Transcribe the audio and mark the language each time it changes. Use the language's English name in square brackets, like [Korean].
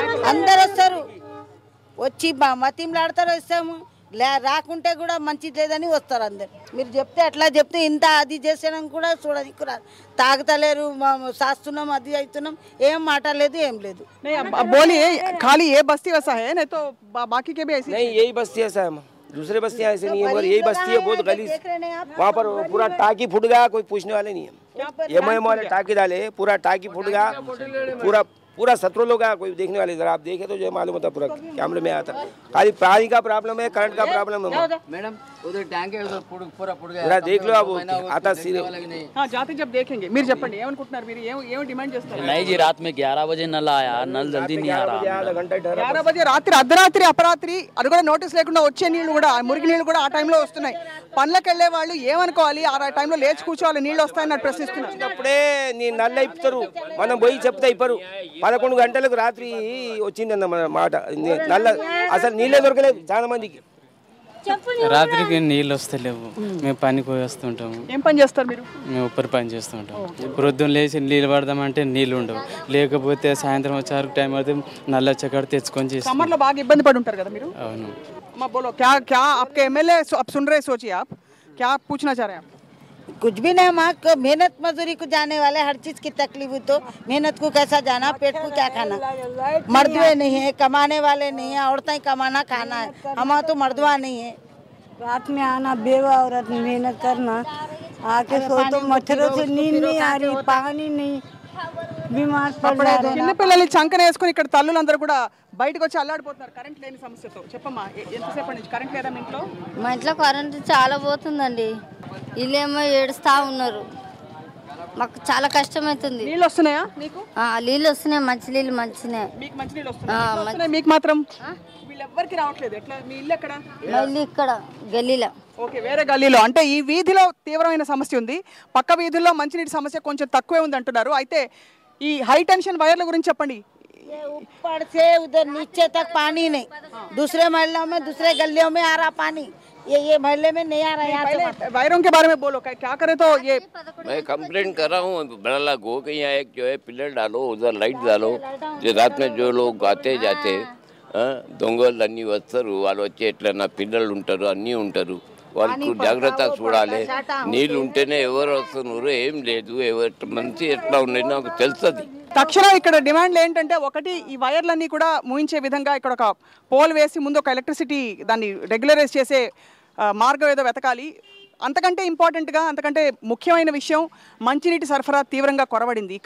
[Telugu] అందరు వస్తారు, వచ్చి మతిమలాడతారు, వస్తాము. రాకుంటే కూడా మంచిది లేదని వస్తారు అందరు. మీరు చెప్తే అట్లా చెప్తే ఇంత అది చేసాం కూడా చూడదు, తాగుతలేరు, సాస్తున్నాం, అది అవుతున్నాం, ఏం మాట్లాడలేదు, ఏం లేదు. [Hindi] बोलिए खाली ये बस्ती वैसा है, नहीं तो बाकी के भी ऐसे? नहीं, यही बस्ती ऐसा है, दूसरे बस्तियाँ ऐसे नहीं है, और यही बस्ती है बहुत गलीज। वहाँ पर पूरा टाकी फूट गया, कोई पूछने वाले नहीं है। एमआईएम वाले टाकी डाले, पूरा टाकी फूट गया, पूरा 17 लोग हैं, कोई देखने वाले जरा आप देखे तो जो मालूम होता पूरा कैमरे में आता। खाली पानी का प्रॉब्लम है, करंट का प्रॉब्लम है मैडम। उधर टैंक है, उधर पूरा पुड़ गया। जरा देख लो आप आता सीधे। हाँ जाते जब देखेंगे [Telugu] మీరు చెప్పండి ఏమనుకుంటున్నారు మీరు ఏం డిమాండ్ చేస్తారు? [Hindi] नहीं जी, रात में 11 बजे नल आया, नल जल्दी नहीं आ रहा। [Telugu] 11 బజే రాత్రి అర్ధరాత్రి అపరాత్రి అది కూడా నోటీస్ లేకుండా వచ్చే నీళ్లు కూడా మురికి నీళ్లు కూడా ఆ టైంలో వస్తున్నాయి. పనులకు వెళ్ళే వాళ్ళు ఏమనుకోవాలి? ఆ టైంలో లేచి కూర్చోవాలి, నీళ్ళు వస్తాయని ప్రశ్నిస్తున్నారు. అప్పుడే నీ నల్ల ఇప్పుతారు, మనం పోయి చెప్తే ఇప్పరు. 11 గంటలకు రాత్రి వచ్చిందన్న మాట నల్ల, అసలు నీళ్ళే దొరకలేదు చాలా మందికి. రాత్రికి నీళ్ళు వస్తలేవు, మేము పనికి పోయి వస్తుంటాము. ఏం పని చేస్తారు మీరు? మేము ఉప్పరి పని చేస్తుంటాం. ప్రొద్దున లేచి నీళ్ళు పడదామంటే నీళ్ళు ఉండవు, లేకపోతే సాయంత్రం వచ్చే టైం అయితే నల్ల చక్కడ తెచ్చుకొని చేస్తాం. సమ్మర్ లో బాగా ఇబ్బంది పడి ఉంటారు కదా మీరు? అవును. అమ్మా [Hindi] बोलो क्या क्या आपके एमएलए अब सुन रहे, सोचिए आप क्या आप पूछना चाह रहे हैं? कुछ भी नहीं, माँ मेहनत मजदूरी को जाने वाले, हर चीज की तकलीफ हो तो मेहनत को कैसा जाना, पेट को क्या खाना। मर्दवे नहीं है, कमाने वाले नहीं है, औरतें कमाना खाना है, हमारा तो मर्दवा नहीं है। रात में आना, बेवा औरत मेहनत करना, आके सो तो मच्छरों से नींद नहीं आ रही, पानी नहीं, बीमार पड़ रहे। [Telugu] చిన్న పిల్లలు చంకన వేసుకుని ఇక్కడ తల్లులందరూ కూడా బయటకు వచ్చి అల్లాడిపోతున్నారు కరెంట్ లేని సమస్యతో. చెప్పమ్మా ఎంతసేపటి నుంచి కరెంట్ లేదా మీ ఇంట్లో? మా ఇంట్లో కరెంట్ చాలా పోతుందండి, వీళ్ళేమో ఏడుస్తా ఉన్నారు, మాకు చాలా కష్టమవుతుంది. నీళ్ళు వస్తున్నాయా మీకు? నీళ్ళు వస్తున్నాయి, మంచి నీళ్ళు మంచినే. మీకు మంచి నీళ్ళు వస్తున్నాయి, మీకు మాత్రం వీళ్ళెవ్వరికి రావట్లేదు. ఎట్లా? మీ ఇల్లు ఎక్కడ? మా ఇల్లు ఇక్కడ గల్లీలో. ఓకే, వేరే గల్లీలో. అంటే ఈ వీధిలో తీవ్రమైన సమస్య ఉంది, పక్క వీధుల్లో మంచినీటి సమస్య కొంచెం తక్కువే ఉంది అంటున్నారు. అయితే ఈ హై టెన్షన్ వైర్ల గురించి చెప్పండి. [Hindi] ऊपर से उधर नीचे तक पानी नहीं, दूसरे महलों में दूसरे गलियों में आ रहा पानी, ये महल्ले में नहीं आ रहा। यहाँ से वायरों के बारे में बोलो, क्या करे तो ये मैं कंप्लेंट कर रहा हूँ बड़ा को कि यहाँ एक जो है पिलर डालो, उधर लाइट डालो, जो रात में जो लोग आते जाते [Telugu] దొంగలు అన్నీ వస్తారు, వాళ్ళు వచ్చి ఎట్లన్నా పిల్లలు ఉంటారు, అన్నీ ఉంటారు, వాళ్ళకు జాగ్రత్త చూడాలి. నీళ్ళు ఉంటేనే ఎవరు వస్తున్నారు, ఏం లేదు, ఎవరు మంచి ఎట్లా ఉన్నాయి నాకు తెలుస్తుంది. తక్షణం ఇక్కడ డిమాండ్లు ఏంటంటే, ఒకటి ఈ వైర్లన్నీ కూడా మూయించే విధంగా ఇక్కడ ఒక పోల్ వేసి ముందు ఒక ఎలక్ట్రిసిటీ దాన్ని రెగ్యులరైజ్ చేసే మార్గం ఏదో వెతకాలి. అంతకంటే ఇంపార్టెంట్గా, అంతకంటే ముఖ్యమైన విషయం, మంచినీటి సరఫరా తీవ్రంగా కొరవడింది.